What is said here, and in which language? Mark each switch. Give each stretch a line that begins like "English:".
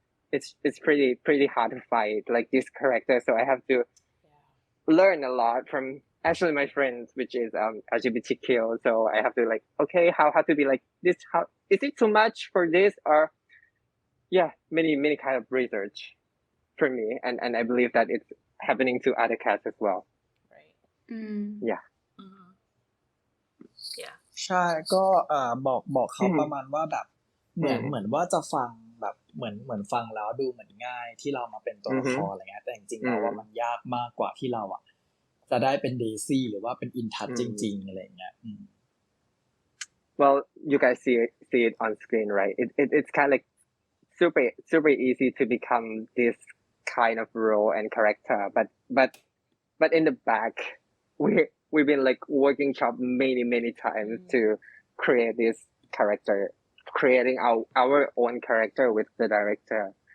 English: It's pretty hard to find like this character, so I have to learn a lot from actually my friends, which is LGBTQ. So I have to like, okay, how to be like this? How is it too much for this? Or many kind of research for me, and I believe that it's happening to other cats as well. Yeah. Yeah.
Thai: ใช่ก็บอกเขาประมาณว่าแบบเหมือนว่าจะฟังแบบเหมือนฟังแล้วดูเหมือนง่ายที่เรามาเป็นตัวละครอะไรเงี้ยแต่จริงๆแล้วว่ามันยากมากกว่าที่เราจะได้เป็นเดซี่หรือว่าเป็นอินทัชจริงๆอะไรเงี้ย
English: Well, you guys see it on screen, right? It's kind of like super easy to become this kind of role and character, but in the back we've been like working shop many times to create this character, creating our own character with the director.